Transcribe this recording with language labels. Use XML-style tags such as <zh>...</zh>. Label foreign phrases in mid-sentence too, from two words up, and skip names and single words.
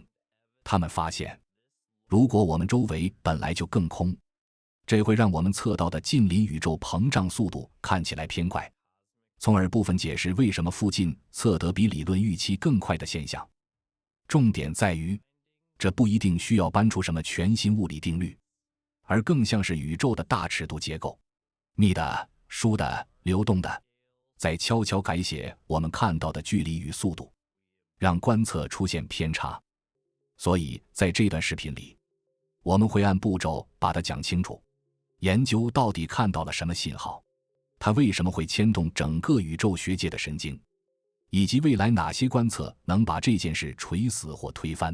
<zh>他們發現，如果我們周圍本來就更空，這會讓我們測到的近鄰宇宙膨脹速度看起來偏快，從而部分解釋為什麼附近測得比理論預期更快的現象。重點在於，這不一定需要搬出什麼全新物理定律，而更像是宇宙的大尺度結構，密的、疏的、流动的，在悄悄改寫我們看到的距離與速度，讓觀測出現偏差。所以在這段視頻裡，我們會按步驟把它講清楚，研究到底看到了什麼信號，它為什麼會牽動整個宇宙學界的神經，以及未來哪些觀測能把這件事錘死或推翻。</zh>